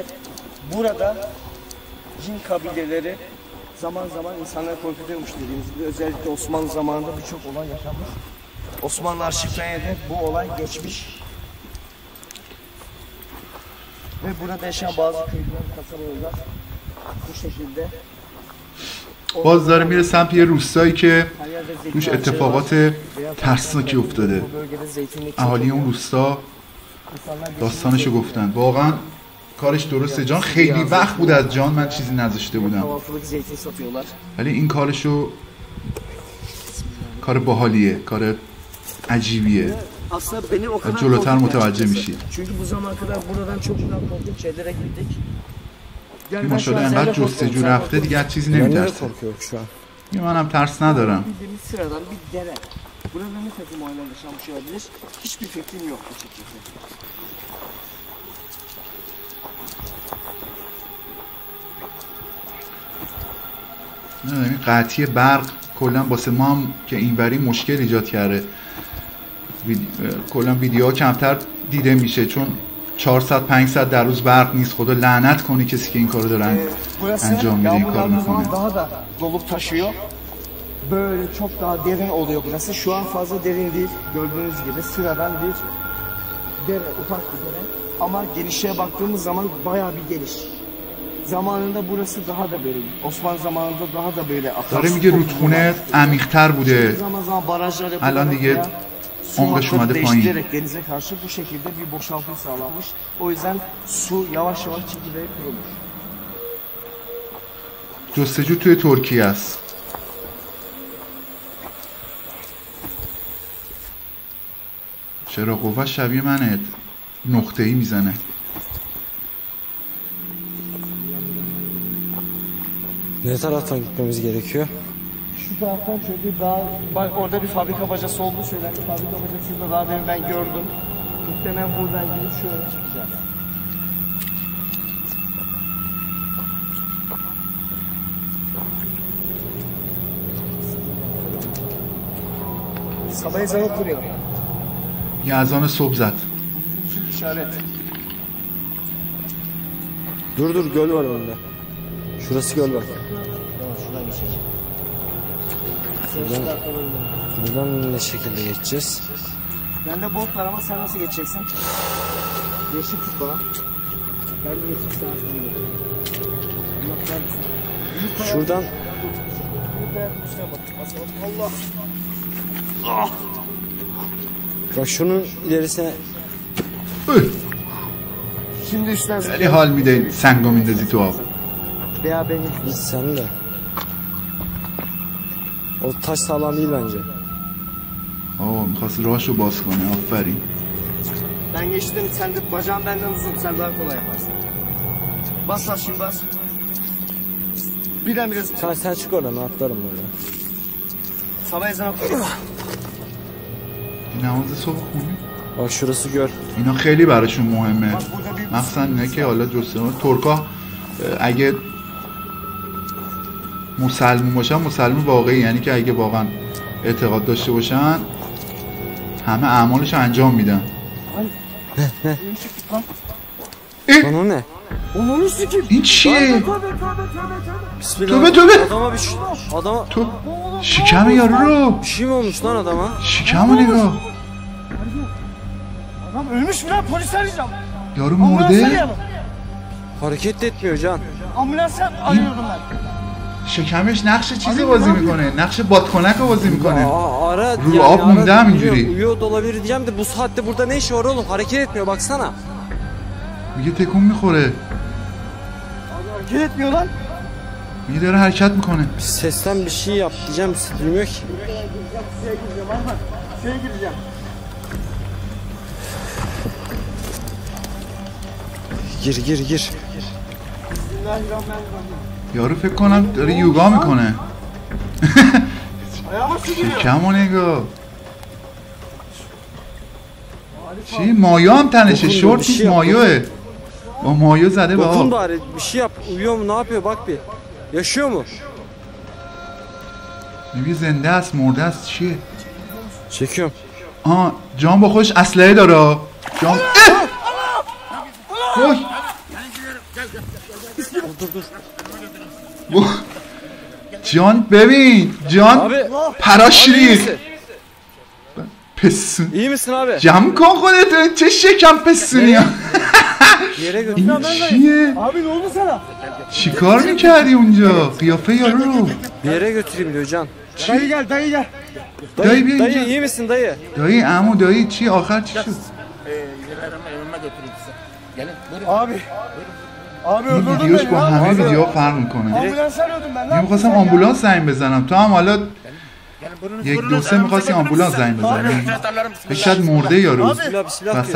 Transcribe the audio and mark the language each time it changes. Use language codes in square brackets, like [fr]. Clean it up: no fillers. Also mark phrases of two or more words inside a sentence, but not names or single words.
[tr] Burada cin kabileleri zaman zaman insanları korkutuyormuş dediğimiz gibi. Özellikle Osmanlı zamanında birçok olay yaşanmış. Osmanlı arşivlerine de bu olay geçmiş. Ve burada yaşayan bazı köyler, kasabalar bu şekilde. [fa] باز داره میره سمت یه روستایی که روش اتفاقات ترسناکی افتاده. اهالی اون روستا داستانشو گفتن. واقعا کارش درسته. جان خیلی وقت بود از جان من چیزی نذاشته بودم. ولی این کارشو کار باحالیه، کار عجیبیه. جلوتر متوجه میشید. [tr] Çünkü bu zamana kadar buradan çok güzel korkunç şeylere gittik. [fa] این ماشاءالله انقدر جستجو رفته دیگه از چیزی نمیترسه. منم ترس ندارم. [tr] Bildiğimiz sıradan bir dere. Burada ne takım olaylar yaşanmış olabilir? Hiçbir fikrim yok açıkçası. [fa] این قطعی برق کلا واسه ما هم که اینوری مشکل ایجاد کرده. کلا ویدیوها کمتر دیده میشه چون 400 500 در روز برق نیست. خدا لعنت کنه کسی که این کارو dönen انجام میده این کارو میکنه. [tr] Daha da dolup taşıyor. Böyle çok daha derin oluyor burası. Şu an fazla derin değil. Gördüğünüz gibi sıradan bir dere, ufak bir dere. Ama genişliğe baktığımız zaman bayağı bir geniş. Zamanında burası daha da böyle. Osmanlı zamanında daha da böyle. [fa] داره میگه رودخونه عمیق‌تر بوده. [tr] Zaman zaman barajlar [fa] الان دیگه [tr] su hatları değiştirerek denize karşı bu şekilde bir boşaltım sağlanmış. O yüzden su yavaş yavaş çekilerek kurulmuş. [fa] جستجو توی ترکیه است. چرا قوه شبیه منه نقطه‌ای میزنه. [tr] Ne taraftan gitmemiz gerekiyor? Şu taraftan çünkü daha bak orada bir fabrika bacası olduğu söylendi. Fabrika bacasını da daha demin ben gördüm. Muhtemelen buradan gidip şöyle çıkacağız. Sabah ezanı kuruyor. [fa] یه اذان صبح زد. [tr] İşaret. Dur göl var önünde. Şurası göl bak. Şuradan geçecek. Buradan ne şekilde geçeceğiz? Bende bot var ama sen nasıl geçeceksin? Yeşil tut bana. Ben de yeşil sana Şuradan. Allah. Bak şunun ilerisine. Şimdi üstten [fa] خیلی حال میده سنگو میندازی تو آب. [tr] veya benim Git sen de. O taş sağlam değil bence. [fa] میخواست راهشو باز کنه. آفرین. [tr] Ben geçtim, sen de bacağın benden uzun, sen daha kolay yaparsın. Bas lan şimdi bas. Birden biraz. Sen çık oradan, ben atlarım böyle. Sabah ezanı okuyor. [fa] نماز صبح خونی؟ [tr] Bak şurası gör. [fa] اینا خیلی براشون مهمه، مخصوصا اینه که حالا جستجو ترکا اگه مسلمون باشن، مسلمون واقعی، یعنی که اگه واقعا اعتقاد داشته باشن همه اعمالش انجام میدن. [tr] Lan o ne? Onu sikeyim. [fa] این چیه؟ [tr] Bismillah. Tövbe. Adama bir adama [fa] تو شکم یارو رو، [tr] bir şey mi olmuş lan adama? [fa] شکمو نگاه. [tr] Adam ölmüş mü lan? Polis arayacağım. [fa] یارو [tr] Ambulans [fa] مرده. [tr] arayalım. Hareket de etmiyor Can. Ambulans arıyorum ben. [fa] شکمش نقش چیزی بازی میکنه، نقش بادکنک رو بازی میکنه. [tr] Ara Ruh ab mumda ara- [fa] همینجوری. [tr] Uyuyor da olabilir diyeceğim de bu saatte burada ne işi var oğlum? Hareket etmiyor baksana. [fa] میگه تکون میخوره، [tr] Hareket etmiyor lan. [fa] میگه داره حرکت میکنه. [tr] Sesten bir şey yap diyeceğim duymuyor ki. Şeye gireceğim Ahmet. Şeye gireceğim. Gir. Bismillahirrahmanirrahim. [fa] یارو فکر کنم داره یوگا میکنه. [tr] Ayağıma su giriyor. [fa] شکمو نگاه. چی؟ مایو هم تنشه، [tr] Dokun, [fa] شورت [tr] bir şey [fa] نیست، [tr] yap, [fa] مایوه. با مایو زده به [tr] Dokun [fa] آب. [tr] bari bir şey yap. Uyuyor mu ne yapıyor bak bir. Yaşıyor mu? [fa] میگه زنده است مرده است چیه؟ [tr] Çekiyorum. [fa] آه جان با خودش اسلحه داره. جان وای. جان ببین جان [tr] Abi. [fa] پراش [tr] Abi iyi [fa] ریخت. [tr] misin? [fa] پسون [tr] İyi misin abi? [fa] جمع کن خودتو، چه شکم پسونی ها. [tr] Bir yere götür. [fa] این چیه؟ [tr] Abi ne oldu sana? [fa] چیکار میکردی اونجا؟ قیافه یارو رو. [tr] Bir yere götüreyim diyor Can. Dayı gel dayı gel. Dayı bir Dayı ince- iyi misin dayı? [fa] دایی عمو دایی چی آخر چی شد؟ [tr] Evime götüreyim size. Gelin buyurun. Abi. Abi [fa] این [tr] öldürdün [fa] ویدیوش [tr] beni [fa] با [tr] lan. [fa] همه [tr] Abi. [fa] ویدیوها فرق میکنه. [tr] Ambulans arıyordum ben. [fa] من میخواستم آمبولانس زنگ بزنم، تو هم حالا [tr] Gelin buyurunuz. [fa] یک [tr] buyurunuz. [fa] دو سه میخواستی آمبولانس زنگ بزنی. [tr] Şahtarlarım [fa] فکر شاید مرده یارو [tr] Bismillah diyor.